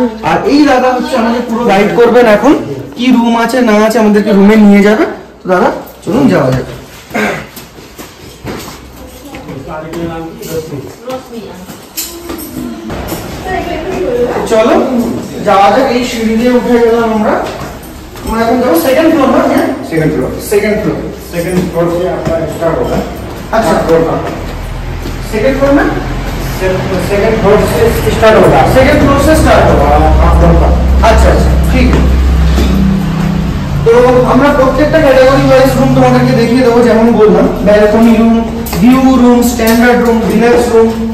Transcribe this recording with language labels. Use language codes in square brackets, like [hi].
[bn] আর এই দাদা হচ্ছে আমাদের পুরো গাইড করবেন এখন কি রুম আছে না আছে, আমাদেরকে রুমে নিয়ে যাবে। তো দাদা চলুন যাওয়া যাবে। চলো যাওয়া যাক। এই সিঁড়ি দিয়ে উঠে গেলাম আমরা এখন যাবো সেকেন্ড ফ্লোর না? [hi] হ্যাঁ সেকেন্ড ফ্লোর से आपका स्टार्ट होगा। अच्छा सेकेंड फ्लोर में सेकेंड फ्लोर से स्टार्ट होगा। सेकेंड फ्लोर से स्टार्ट होगा। अच्छा अच्छा ठीक है। [bn] তো আমরা প্রত্যেকটা ক্যাটাগরি ওয়াইজ রুম তোমাদেরকে দেখিয়ে দেবো, যেমন বললাম balcony room, view room, standard room, deluxe room.